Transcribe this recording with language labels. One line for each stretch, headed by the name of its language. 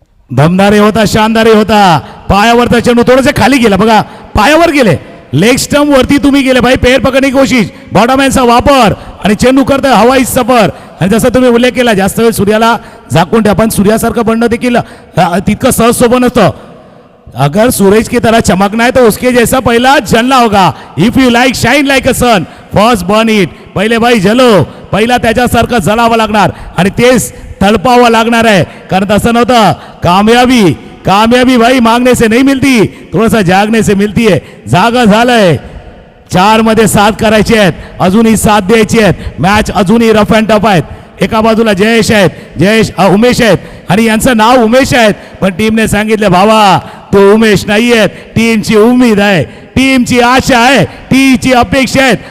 Marathi: दमदारी होता, शानदारी होता. पायावरचा चेंडू थोडंसं खाली गेला बघा, पायावर गेले. लेग स्टंप वरती तुम्ही गेले भाई. पेर पकडण्याची कोशिश, बॉटमहॅनचा वापर आणि चेंडू करतोय हवाई सफर. आणि जसं तुम्ही उल्लेख केला, जास्त वेळ सूर्याला झाकून ठेवा. पण सूर्यासारखं बनणं देखील तितकं सहज सोपं नसतं.
Hindi: अगर सूरज की तरह चमकना है तो उसके जैसा पहला जलना होगा.
English: If you like shine like a sun, first burn it.
Marathi: पहिले भाई जलो, पहिला त्याच्यासारखं जलावं लागणार आणि तेच तळपावं लागणार आहे. कारण तसं नव्हतं.
Hindi: कामयाबी भाई मांगने से नहीं मिलती, थोड़ा सा जागने से मिलती है.
Marathi: जागा झालंय. 4 मध्ये 7 करायचे आहेत, अजूनही 7 द्यायची आहेत. मॅच अजूनही रफ अँड टफ आहेत. एका बाजूला उमेश आहेत आणि यांचं नाव उमेश आहेत. पण टीमने सांगितलं भावा तो उमेश नाही आहेत. टीमची उमेद आहे, टीमची आशा आहे, टीमची अपेक्षा आहेत.